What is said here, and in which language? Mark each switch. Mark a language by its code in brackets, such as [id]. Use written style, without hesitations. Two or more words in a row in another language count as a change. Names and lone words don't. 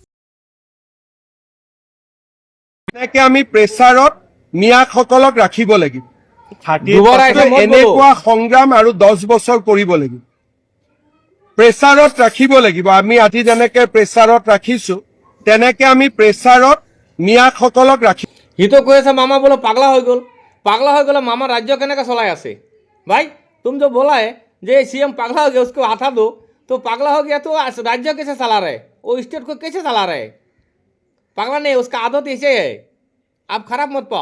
[as] এনেকে আমি প্ৰেছাৰত মিয়াসকলক ৰাখিব লাগিব, এনেকুৱা সংগ্ৰাম আৰু 10 বছৰ কৰিব লাগিব, প্ৰেছাৰত ৰাখিব লাগিব। আমি আজি যেনেকে প্ৰেছাৰত ৰাখিছো তেনেকে আমি প্ৰেছাৰত মিয়াসকলক ৰাখিব। সিটো কৈ আছে মামা বোলো পাগলা হো গল মামা ৰাজ্য কেনেকা চলাই আছে। [hi] भाई तुम जो बोला है जे सीएम पागला हो गया उसको हटा दो, तो पागला हो गया तो राज्य कैसे चला रहे, वो स्टेट को कैसे चला रहे? पागला नहीं, उसका आदत ऐसे है, आप खराब मत पाओ।